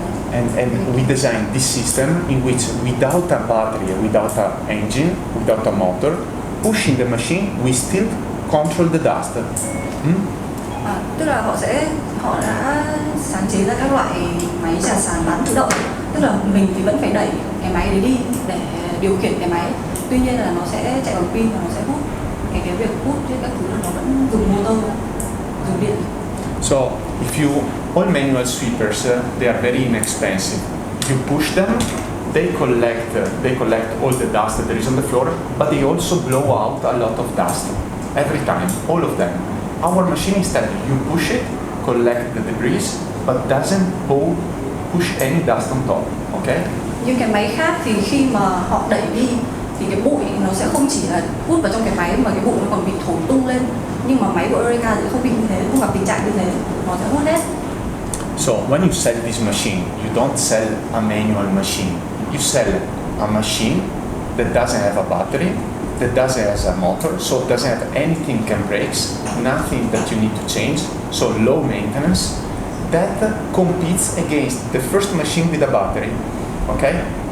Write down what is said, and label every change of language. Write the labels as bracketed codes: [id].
[en] And we designed this system in which, without a battery, without an engine, without a motor, pushing the machine, we still control the dust. [vi] Tức là họ đã sáng chế ra các loại máy trà sàn bán tự động. Tức là mình thì vẫn phải đẩy cái máy đấy đi để điều khiển cái máy. Tuy nhiên là nó sẽ chạy bằng pin và nó sẽ hút. Cái việc hút các thứ là nó vẫn dùng motor, dùng điện. [en] So if all manual sweepers, they are very inexpensive. You push them, they collect all the dust that there is on the floor, but they also blow out a lot of dust every time, all of them. Our machine instead, you push it, collect the debris, but doesn't push any dust on top. Okay? [vi] Nhưng cái máy khác thì khi mà họ đẩy đi thì cái bụi nó sẽ không chỉ là hút vào trong cái máy mà cái bụi nó còn bị thổi tung lên. Nhưng mà máy của EUREKA thì không bị như thế, không gặp tình trạng như thế, nó sẽ hút hết. [en] So when you sell this machine, you don't sell a manual machine. You sell a machine that doesn't have a battery, that doesn't have a motor, so it doesn't have anything can breaks, nothing that you need to change, so low maintenance. That competes against the first machine with a battery. Okay?